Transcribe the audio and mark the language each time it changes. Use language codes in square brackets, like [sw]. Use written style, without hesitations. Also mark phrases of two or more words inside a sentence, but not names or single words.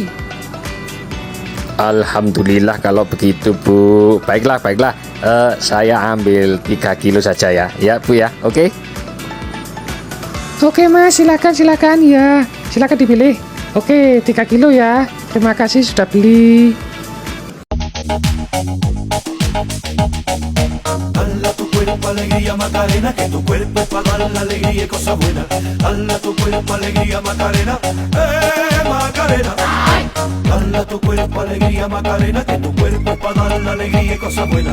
[id] Alhamdulillah kalau begitu Bu. Baiklah. Saya ambil 3 kilo saja ya. Ya Bu ya, oke? Oke Mas, silakan ya. Silakan dipilih. Oke, 3 kilo ya. Terima kasih sudah beli. [es] Dala tu cuerpo alegría Macarena, que tu cuerpo es para dar la alegría y cosas buenas. Dala tu cuerpo alegría Macarena, Macarena. Dala tu cuerpo alegría Macarena, que tu cuerpo es para dar la alegría y cosas buenas.